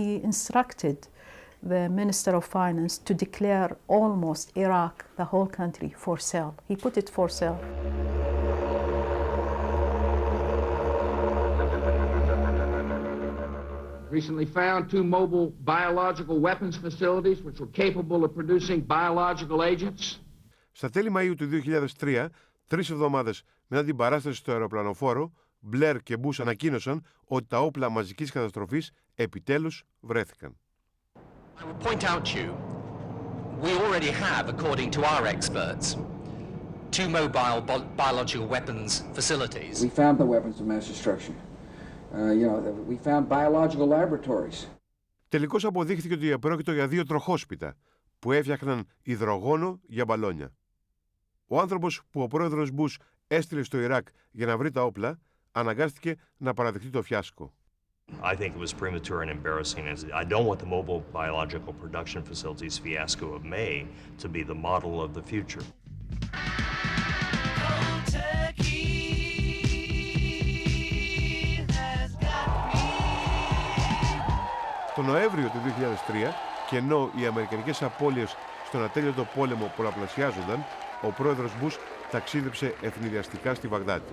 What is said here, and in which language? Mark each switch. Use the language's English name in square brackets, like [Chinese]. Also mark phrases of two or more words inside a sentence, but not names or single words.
[English] He instructed the Minister of Finance to declare almost Iraq, the whole country, for sale. He put it for sale. Recently found 2 mobile biological weapons facilities which were capable of producing biological agents. [Greek] Στα τέλη Μαΐου του 2003, 3 εβδομάδες μετά την παράσταση στο αεροπλανοφόρο, Μπλερ και Μπούς ανακοίνωσαν ότι τα όπλα μαζικής καταστροφής επιτέλους βρέθηκαν. [English] I would point out to you, we already have, according to our experts, 2 mobile biological weapons facilities. We found the weapons of mass destruction. We found biological laboratories. [Greek] Τελικώς αποδείχθηκε ότι πρόκειται για 2 τροχόσπιτα που έφτιαχναν υδρογόνο για μπαλόνια. Ο άνθρωπος που ο πρόεδρος Μπούς έστειλε στο Ιράκ για να βρει τα όπλα, αναγκάστηκε να παραδεχτεί το φιάσκο. [English] I think it was premature and embarrassing. I don't want the mobile biological production facilities fiasco of May to be the model of the future. [Greek] Το Νοέμβριο του 2003, και ενώ οι αμερικανικές απώλειες στον ατέλειωτο πόλεμο πολλαπλασιάζονταν, ο πρόεδρος Μπούς ταξίδεψε ευνηδιαστικά στη Βαγδάτη.